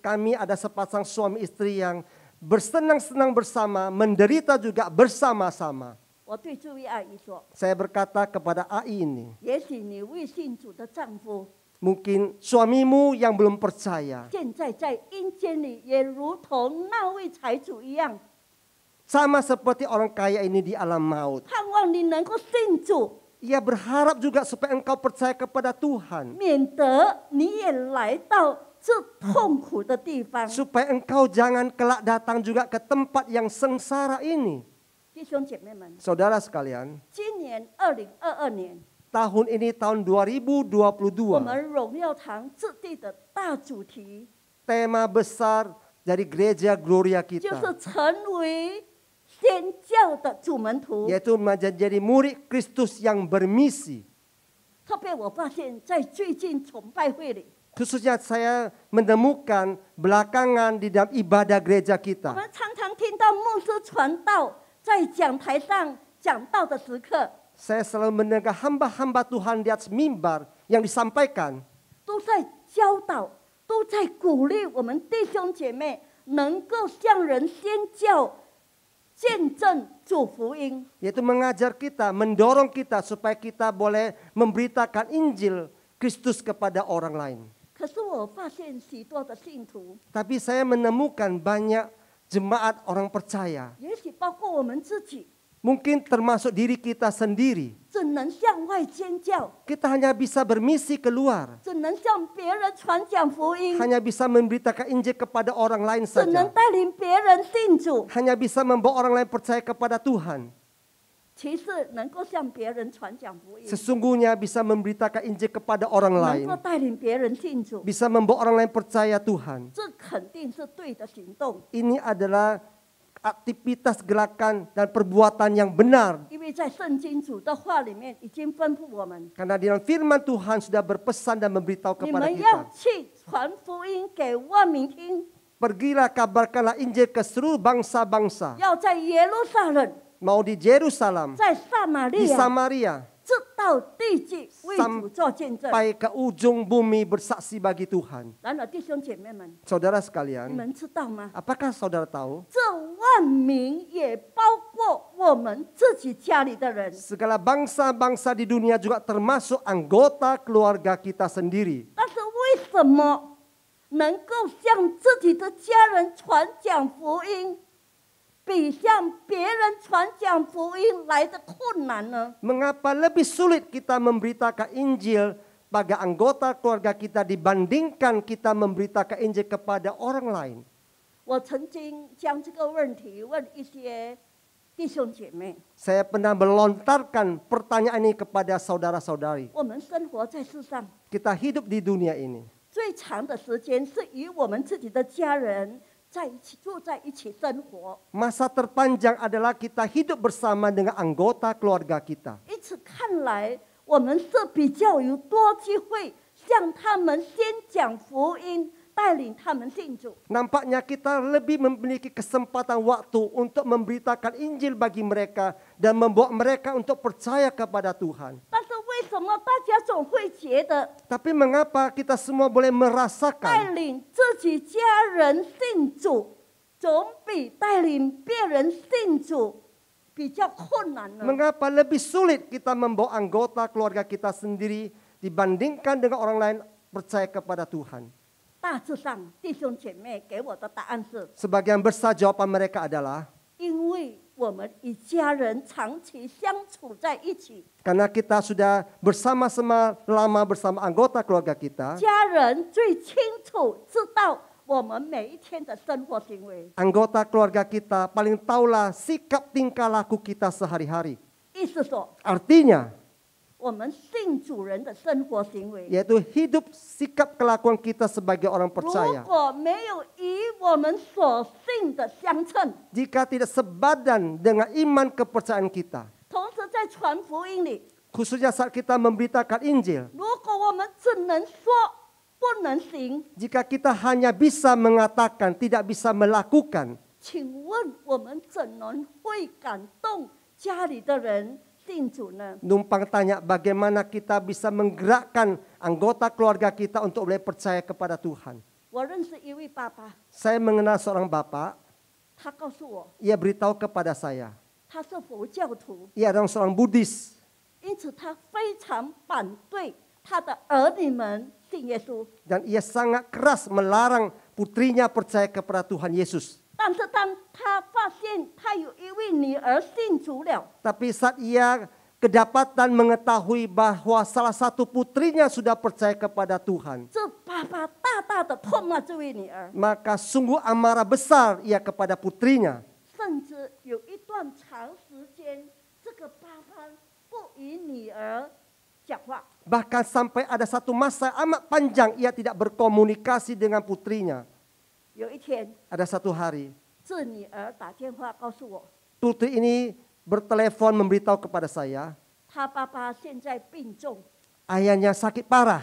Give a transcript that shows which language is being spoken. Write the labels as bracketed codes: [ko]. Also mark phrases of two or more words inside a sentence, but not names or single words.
[id] Kami ada sepasang suami istri yang bersenang-senang bersama, menderita juga bersama-sama. [zh] 我对这位阿姨说 [id] Saya berkata kepada Ai ini,：“ [zh] 也许你未信主的丈夫， [id] mungkin suamimu yang belum percaya, [zh] 现在在阴间里也如同那位财主一样， [id] sama seperti orang kaya ini di alam maut. [zh] 盼望你能够信主， [id] Ia berharap juga supaya engkau percaya kepada Tuhan, [zh] 免得你也来到这痛苦的地方。 [id] supaya engkau jangan kelak datang juga ke tempat yang sengsara ini. ” [zh] 弟兄姐妹们， [id] Saudara sekalian, [zh] 今年2022年， [id] tahun ini tahun [zh] 我 [id] 2022, [zh] 们荣耀堂制定的大主题 [id] tema besar dari gereja Gloria [zh] 就 [id] kita, [zh] 是成为宣教的主门徒。 [id] yaitu menjadi murid Kristus yang bermisi. [zh] 特别我发现，在最近崇拜会里， [id] Khususnya saya menemukan belakangan di dalam ibadah gereja [zh] 我 [id] kita. [zh] 们常常听到牧师传道在讲台上讲道的时刻， [id] Saya selalu mendengar hamba-hamba Tuhan di atas mimbar yang disampaikan, [zh] 都在教导，都在鼓励我们弟兄姐妹能够向人宣教、见证主福音。 [id] yaitu mengajar kita, mendorong kita supaya kita boleh memberitakan Injil Kristus kepada orang lain. [zh] 可是我发现许多的信徒， [id] Tapi saya menemukan banyak jemaat orang percaya, [zh] 也许包括我们自己， [id] mungkin termasuk diri kita sendiri. [zh] 只能向外宣教， [id] Kita hanya bisa bermisi keluar, [zh] 只能向别人传讲福音， [id] hanya bisa memberitakan Injil kepada orang lain [zh] 只能 [id] saja, [zh] 带领别人信主。 [id] hanya bisa membawa orang lain percaya kepada Tuhan. [zh] 其实能够向别人传讲福音， [id] Sesungguhnya bisa memberitakan Injil kepada orang [zh] 能 [id] lain, [zh] 够带领别人信主， [id] bisa membawa orang lain percaya Tuhan. [zh] 这肯定是对的行动。 [id] Ini adalah aktivitas gerakan dan perbuatan yang benar. [zh] 因为在圣经主的话里面已经吩咐我们， [id] Karena di dalam firman Tuhan sudah berpesan dan memberitahu [zh] 你 [id] kepada [zh] 们要 [id] kita. [zh] 去传福音给万民听， [id] Pergilah kabarkanlah Injil ke seluruh bangsa-bangsa. [zh] 要在耶路撒冷， [id] Mau di Yerusalem, [zh] 在撒玛 [id] di [zh] 利亚， [id] Samaria, [zh] 直到地极为主做见证。 [id] sampai ke ujung bumi bersaksi bagi Tuhan. [zh] 然而，弟兄姐妹们， [id] Saudara [zh] 你 [id] sekalian, [zh] 们知道吗？ [id] apakah saudara tahu? [zh] 这万民也包括我们自己家里的人。 [id] Segala bangsa-bangsa di dunia juga termasuk anggota keluarga kita sendiri. [zh] 但是为什么能够向自己的家人传讲福音，比向别人传讲福音来的困难呢？ [id] Mengapa lebih sulit kita memberitakan Injil bagi anggota keluarga kita dibandingkan kita memberitakan Injil kepada orang lain? [zh] 我曾经将这个问题问一些弟兄姐妹。 [id] Saya pernah melontarkan pertanyaan ini kepada saudara-saudari. [zh] 我们生活在世上 [id] Kita hidup di dunia ini. [zh] 最长的时间是与我们自己的家人在一起住在一起生活， [id] Masa terpanjang adalah kita hidup bersama dengan anggota keluarga kita. [zh] 因此看来我们是比较有多机会向他们宣讲福音，带领他们信主。 [id] Nampaknya kita lebih memiliki kesempatan waktu untuk memberitakan Injil bagi mereka dan membawa mereka untuk percaya kepada Tuhan. [zh] 但是为什么大家总会觉得 [id] Tapi mengapa kita semua boleh [zh] 带 [id] merasakan [zh] 领自己家人信主，总比带领别人信主比较困难呢？ [id] mengapa lebih sulit kita membawa anggota keluarga kita sendiri dibandingkan dengan orang lain percaya kepada Tuhan? [zh] 大致上，弟兄姐妹给我的答案是： [id] Sebagian besar jawaban mereka adalah [zh] 因为我们与家人长期相处在一起， [id] Karena kita sudah bersama-sama lama bersama anggota keluarga kita. [zh] 家人最清楚知道我们每一天的生活行为。 [id] Anggota keluarga kita paling tahulah sikap tingkah laku kita sehari-hari. [zh] 意思说， [id] Artinya, [zh] 我们信主人的生活行为， [id] yaitu hidup sikap kelakuan kita sebagai orang [zh] 如 [id] percaya. [zh] 果没有与我们所信的相称， [id] Jika tidak sebadan dengan iman kepercayaan kita, [zh] 同时在传福音里， [id] khususnya saat kita memberitakan Injil, [zh] 如果我们只能说不能行， [id] jika kita hanya bisa mengatakan, tidak bisa melakukan, [zh] 请问我们怎能会感动家里的人信主呢？ [id] numpang tanya bagaimana kita bisa menggerakkan anggota keluarga kita untuk boleh percaya kepada Tuhan. [zh] 我认识一位爸爸， [id] Saya mengenal seorang bapak, [zh] 他告诉我 [id] ia beritahu kepada saya, [zh] 他是佛教徒， [id] ia adalah seorang Buddhis, [zh] 因此他非常反对他的儿女们信耶稣。 [id] dan ia sangat keras melarang putrinya percaya kepada Tuhan Yesus. [zh] 但是当他发现他有一位女儿信主了， [id] Tapi saat ia kedapatan mengetahui bahwa salah satu putrinya sudah percaya kepada Tuhan, [zh] 这爸爸大大的痛骂这位女儿， [id] maka sungguh amarah besar ia kepada putrinya. [zh] 甚至有一段长时间，这个爸爸不与女儿讲话。 [id] Bahkan sampai ada satu masa amat panjang ia tidak berkomunikasi dengan putrinya. [zh] 有一天， [id] Ada satu hari, [zh] 这女儿打电话告诉我， [id] putri ini bertelepon memberitahu kepada saya, [zh] 她爸爸现在病重， [id] ayahnya sakit parah.